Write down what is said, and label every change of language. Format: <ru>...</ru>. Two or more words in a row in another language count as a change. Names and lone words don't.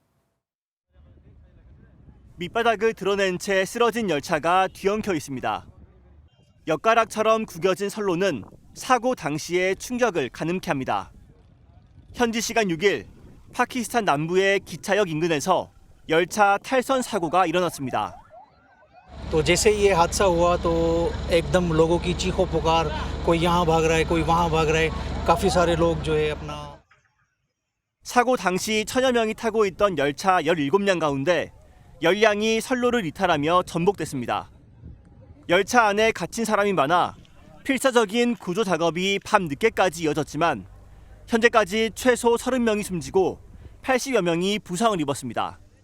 <ko>밑바닥을 드러낸 채 쓰러진 열차가 뒤엉켜 있습니다. 엿가락처럼 구겨진 선로는 사고 당시의 충격을 가늠케 합니다. 현지 시간 6일 파키스탄 남부의 기차역 인근에서 열차 탈선 사고가 일어났습니다.</ko> <hi>तो जैसे ये हादसा हुआ तो एकदम लोगों की चीखों पुकार कोई यहाँ भाग रहा है कोई वहाँ भाग रहा है काफी सारे लोग जो है अपना</hi> <ko>사고 당시 1,000여 명이 타고 있던 열차 17량 가운데 10량이 선로를 이탈하며 전복됐습니다. 열차 안에 갇힌 사람이 많아 필사적인 구조 작업이 밤 늦게까지 이어졌지만 현재까지 최소 30명이 숨지고 80여 명이 부상을 입었습니다.</ko>